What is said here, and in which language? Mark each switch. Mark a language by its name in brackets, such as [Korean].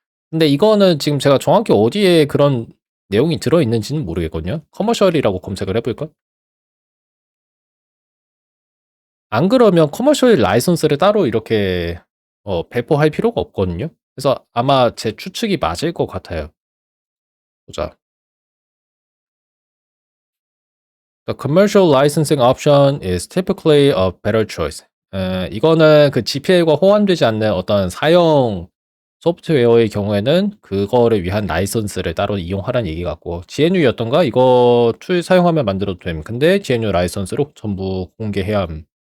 [Korean] 근데 이거는 지금 제가 정확히 어디에 그런 내용이 들어있는지는 모르겠거든요. 커머셜이라고 검색을 해볼까? 안 그러면 커머셜 라이선스를 따로 이렇게 배포할 필요가 없거든요. 그래서 아마 제 추측이 맞을 것 같아요. 보자. [English] The commercial licensing option is typically a better choice. [Korean] 이거는 그 GPL과 호환되지 않는 어떤 사용 소프트웨어의 경우에는 그거를 위한 라이선스를 따로 이용하라는 얘기 같고, GNU였던가? 이거 툴 사용하면 만들어도 됨. 근데 GNU 라이선스로 전부 공개해야 함.